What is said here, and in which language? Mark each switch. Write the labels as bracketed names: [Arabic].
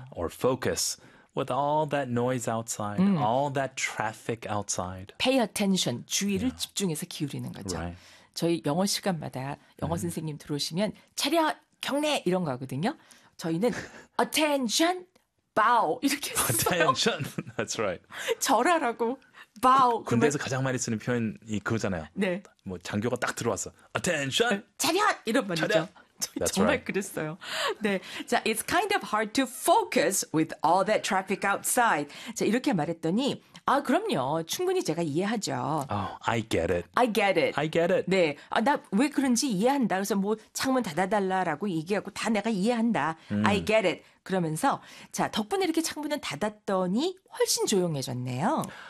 [English] or focus with all that noise outside, all that traffic outside. Pay attention, [Korean] 주의를 [English] yeah. [Korean] 집중해서 기울이는 거죠. [English] Right. [Korean] 저희 영어 시간마다 영어 선생님 들어오시면 차려 경례 이런 거 하거든요. 저희는 attention, bow 이렇게 했어요. [English] Attention, that's right. [Korean] 절하라고. Bow. 군대에서 가장 많이 쓰는 표현이 그거잖아요. 네. 뭐 장교가 딱 들어왔어. Attention, 차려 이런 말이죠. 차려. [English] That's [Korean] 정말 [English] right. [Korean] 그랬어요. [English] 네, 자, it's kind of hard to focus with all that traffic outside. [Korean] 자, 이렇게 말했더니 아 그럼요, 충분히 제가 이해하죠. [English] Oh, I get it. I get it. I get it. [Korean] 네, 아, 나 왜 그런지 이해한다. 그래서 뭐 창문 닫아달라라고 얘기하고 다 내가 이해한다. [English] I get it. [Korean] 그러면서 자 덕분에 이렇게 창문은 닫았더니 훨씬 조용해졌네요.